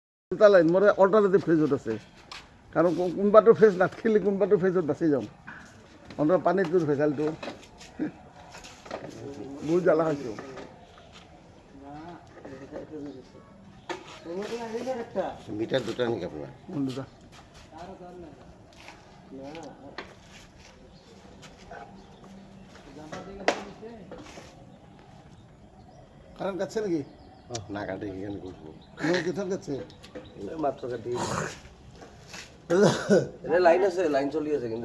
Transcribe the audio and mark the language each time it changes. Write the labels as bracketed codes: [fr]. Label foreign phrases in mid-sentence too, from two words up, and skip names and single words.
[as] লাইন মোৰ অল্টাৰনেটিভ ফেজত আছে কাৰণ কোনোবাটো ফেজ নাথাকিলে কোনোবাটো ফেজত বাচি যাওঁ অন্তত পানীটোৰ ভেজালটো বহুত জ্বালা খাইছোঁ [bn] মিটার দুটা নাকি আপনার দুটা কারণ কাটছে নাকি না কাটে এখানে করবো কোথাও কাটছে মাত্র কাটি এটা লাইন আছে লাইন চলি আছে কিন্তু